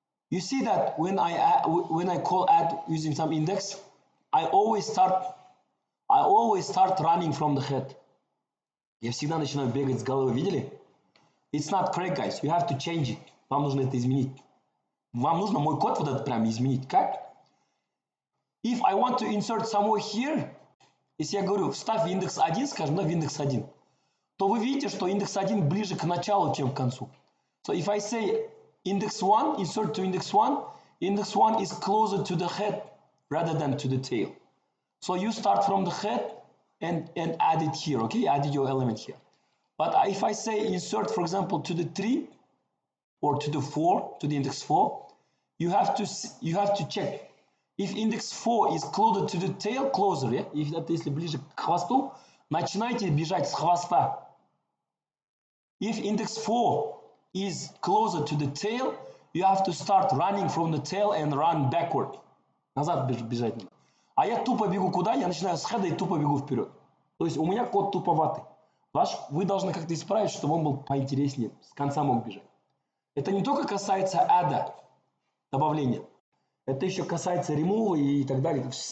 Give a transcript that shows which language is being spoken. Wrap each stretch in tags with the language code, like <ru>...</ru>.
<en>You see that when I call add using some index, I always start running from the head.</en> <ru>Я всегда начинаю бегать с головы, видели?</ru> <en>It's not correct, guys. You have to change it.</en> <ru>Вам нужно это изменить. Вам нужно мой код вот этот прям изменить. Как?</ru> <en>If I want to insert somewhere here,</en> <ru>если я говорю, вставь в индекс 1, скажем, да, в индекс 1, то вы видите, что индекс 1 ближе к началу, чем к концу.</ru> <en>So if I say index 1, insert to index 1 is closer to the head rather than to the tail. So you start from the head and add it here, okay? Add your element here. But if I say insert, for example, to the 3 or to the 4, to the index 4, you have to check. If index 4 is closer to the tail, closer, yeah?</en> <ru>Если ближе к хвосту, начинайте бежать с хвоста.</ru> <en>If index 4 is closer to the tail, you have to start running from the tail and run backward.</en> <ru>Назад бежать надо. А я тупо бегу куда? Я начинаю с хеда и тупо бегу вперед. То есть у меня код туповатый. Вы должны как-то исправить, чтобы он был поинтереснее, с конца мог бежать. Это не только касается adda, добавления. Это еще касается remove и так далее.</ru>